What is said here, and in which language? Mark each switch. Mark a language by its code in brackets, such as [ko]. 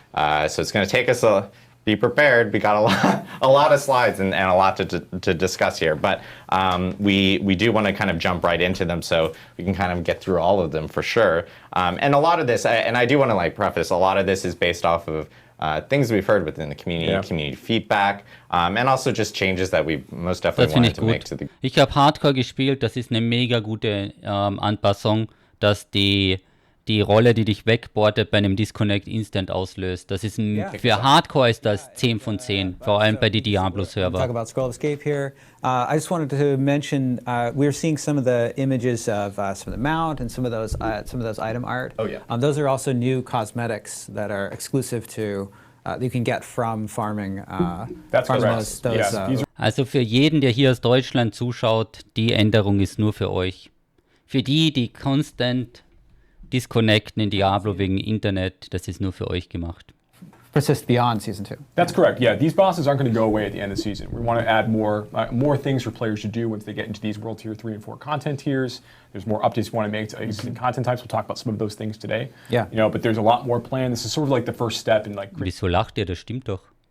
[en] So it's going to take us be prepared. We got a lot of slides and a lot to discuss here, but we do want to kind of jump right into them so we can kind of get through all of them for sure. And a lot of this, and I do want to like preface, a lot of this is based off of things we've heard within the community feedback, and also just changes that we most definitely wanted to make to the. [de] Ich habe Hardcore gespielt, das ist eine mega gute Anpassung, dass die Rolle, die dich wegboardet, bei einem Disconnect instant auslöst. Das ist für Hardcore ist das 10 von 10, vor allem bei den Diablo-Server. [en] Talk about Scroll Escape here. I just wanted to mention we're seeing some of the images of some of the mount and some of those item art. Oh yeah. Those are also new cosmetics that are exclusive to you can get from farming. That's correct. [de] Also für jeden, der hier aus Deutschland zuschaut, die Änderung ist nur für euch. Für die constant disconnecten in Diablo wegen Internet, das ist nur für euch gemacht. [en] Persist beyond Season 2. That's correct, yeah. These bosses aren't going to go away at the end of the season. We want to add more things for players to do once they get into these World Tier 3 and 4 content tiers. There's more updates we want to make to existing content types. We'll talk about some of those things today. Yeah. But there's a lot more planned. This is sort of like the first step in like... [de] Wieso lacht ihr? Das stimmt doch.